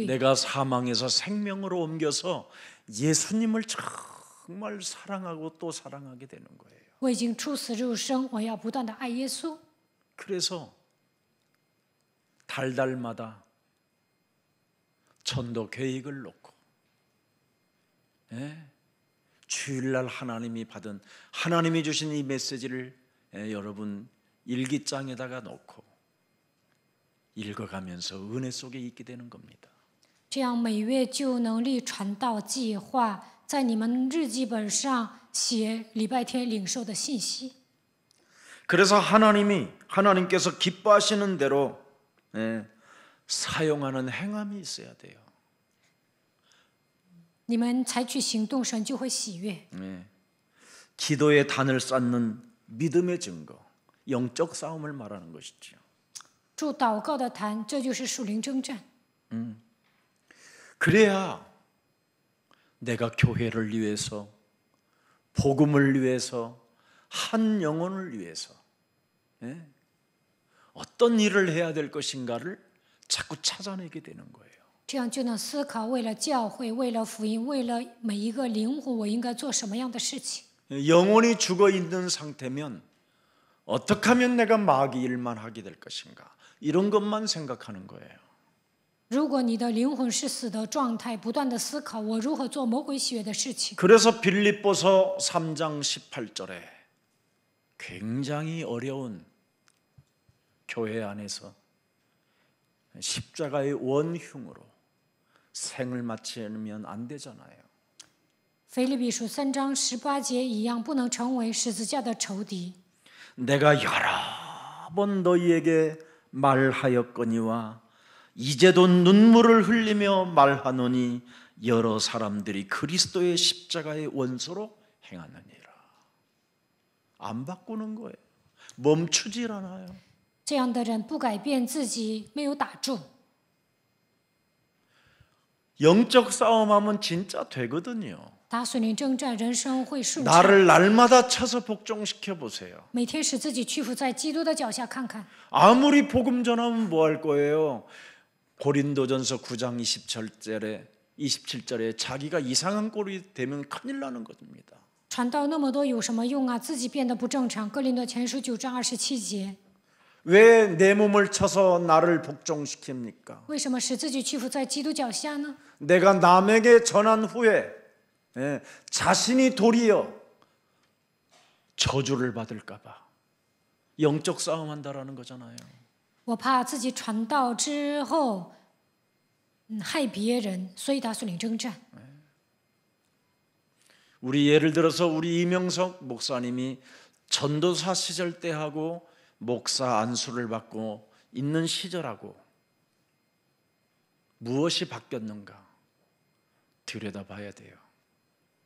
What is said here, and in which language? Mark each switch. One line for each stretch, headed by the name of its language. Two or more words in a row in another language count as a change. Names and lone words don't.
Korean: 내가 사망에서 생명으로 옮겨서 예수님을 정말 사랑하고 또 사랑하게 되는 거예요.
Chinese: 我已经出死入生，我要不断的爱耶稣。
Korean: 그래서 달달마다 전도 계획을 놓고 주일날 하나님이 주신 이 메시지를 여러분 일기장에다가 놓고 읽어가면서 은혜 속에 있게 되는 겁니다.
Chinese: 这样每月就能立传道计划，在你们日记本上写礼拜天领受的信息。
Korean: 그래서 하나님께서 기뻐하시는 대로 사용하는 행함이 있어야 돼요.
Chinese: 你们采取行动，神就会喜悦。
Korean: 기도의 단을 쌓는 믿음의 증거, 영적 싸움을 말하는 것이죠.
Chinese: 筑祷告的坛，这就是属灵征战。
Korean: 그래야 내가 교회를 위해서, 복음을 위해서, 한 영혼을 위해서 어떤 일을 해야 될 것인가를 자꾸 찾아내게 되는 거예요.
Chinese: 这样就能思考，为了教会，为了福音，为了每一个灵魂，我应该做什么样的事情。
Korean: 영혼이 죽어 있는 상태면 어떻게 하면 내가 마귀 일만 하게 될 것인가, 이런 것만 생각하는 거예요.
Chinese: 如果你的灵魂是死的状态，不断的思考我如何做魔鬼喜悦的事情。
Korean: 그래서 빌립보서 3장 18절에 굉장히 어려운 교회 안에서 십자가의 원흉으로 생을 마치면 안 되잖아요.
Chinese: 腓立比书3章18节一样，不能成为十字架的仇敌。
Korean: 내가 여러 번 너희에게 말하였거니와 이제도 눈물을 흘리며 말하노니 여러 사람들이 그리스도의 십자가의 원소로 행하느니라. 안 바꾸는 거예요. 멈추질 않아요.
Chinese: 这样的人不改变自己，没有打住。
Korean: 영적 싸움하면 진짜 되거든요.
Chinese: 打属灵征战，人生会顺畅。
Korean: 나를 날마다 쳐서 복종시켜 보세요.
Chinese: 每天使自己屈服在基督的脚下看看。
Korean: 아무리 복음 전하면 뭐 할 거예요? 고린도전서 9장 27절에 자기가 이상한 꼴이 되면 큰일 나는 겁니다.
Chinese: 传道那么多有什么用啊？自己变得不正常。哥林多前书9章27节。
Korean: 왜 내 몸을 쳐서 나를 복종시킵니까?
Chinese: 为什么使自己屈服在基督脚下呢？
Korean: 내가 남에게 전한 후에 자신이 도리어 저주를 받을까 봐 영적 싸움한다라는 거잖아요.
Chinese: 我怕自己传道之后，害别人，所以打属灵征战。
Korean: 우리 예를 들어서 우리 이명석 목사님이 전도사 시절 때하고 목사 안수를 받고 있는 시절하고 무엇이 바뀌었는가 들여다봐야 돼요.